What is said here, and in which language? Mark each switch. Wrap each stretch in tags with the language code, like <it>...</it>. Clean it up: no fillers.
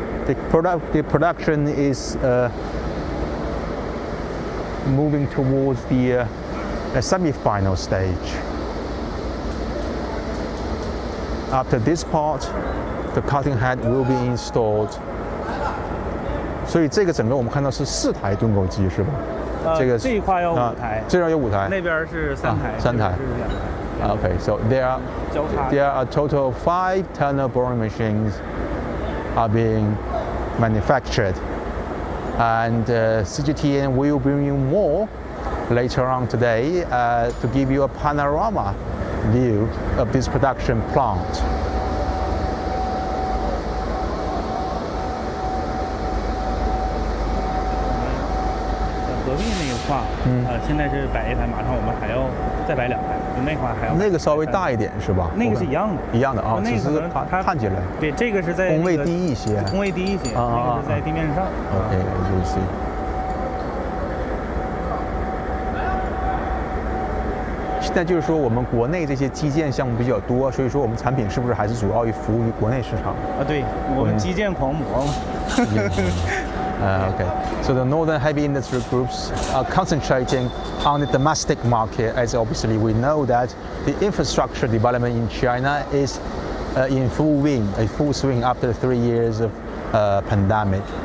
<en>The production is moving towards the semi-final stage. After this part, the cutting head will be installed.</en> <zh>所以这个整个我们看到是4台盾构机是吧？这一块要5台，这边有5台，那边是3台，3台。</zh> <en>Okay, so there are a total of 5 tunnel boring machines are being manufactured, and CGTN will bring you more later on today to give you a panorama view of this production plant.</en> <zh>隔壁那一块，现在是摆1台，马上我们还要再摆2台，就那块还要。那个稍微大一点是吧？那个是一样的，一样的啊，只是它看起来。对，这个是在工位低一些。工位低一些，那个是在地面上。</zh> <en>OK， I see。</en> <zh>现在就是说，我们国内这些基建项目比较多，所以说我们产品是不是还是主要服务于国内市场？对，我们基建狂魔。</zh> <en>Okay. So the northern heavy industry groups are concentrating on the domestic market, as obviously we know that the infrastructure development in China is in full swing after 3 years of pandemic.</en>